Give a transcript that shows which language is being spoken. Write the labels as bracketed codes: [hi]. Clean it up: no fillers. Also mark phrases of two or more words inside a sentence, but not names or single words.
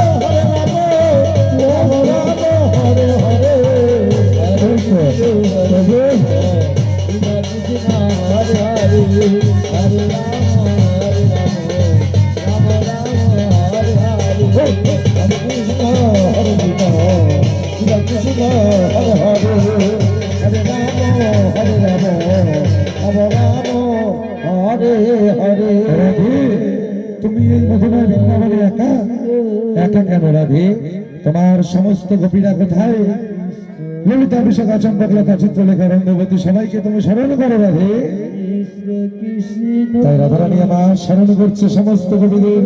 [sa] राम हरे हरे हरे कृष्ण हरे हरे हरे राम राम हरे हरे हरे कृष्ण हरे कृष्ण कृष्ण हरे हरे हरे राम हरे राम राम राम हरे हरे। [bn] রাধে তুমি এই মধুময় বৃন্দাবনে একা একা কেন রাধে? তোমার সমস্ত গোপীরা কোথায়? ললিতা বিশাখা চম্পকলতা চিত্রলেখা রঙ্গবতী সবাইকে তুমি স্মরণ করো রাধে। তাই রাধারানী আমার স্মরণ করছে সমস্ত কবিদের।